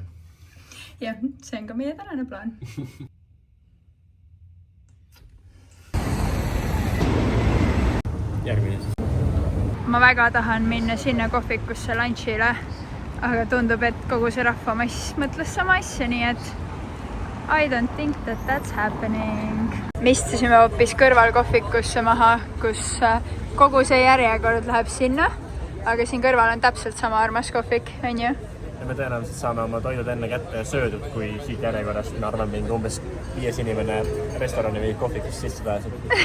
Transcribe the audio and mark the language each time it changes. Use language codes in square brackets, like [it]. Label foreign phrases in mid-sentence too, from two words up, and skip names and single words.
[et] Jah, see on ka meie tänane plaan. Järgmine siis. Ma väga tahan minna sinna kohvikusse lunchile, aga tundub, et kogu see rahvamass mõtles sama asja, nii et [en] I don't think that that's happening. [et] Me istusime hoopis kõrval kohvikusse maha, kus kogu see järjekord läheb sinna, aga siin kõrval on täpselt sama armas kohvik, on ju? Ja me tõenäoliselt saame oma toidud enne kätte söödud, kui siit järjekorrast, ma arvan, mingi umbes 5 inimene restorani või kohvikust sisse pääseb.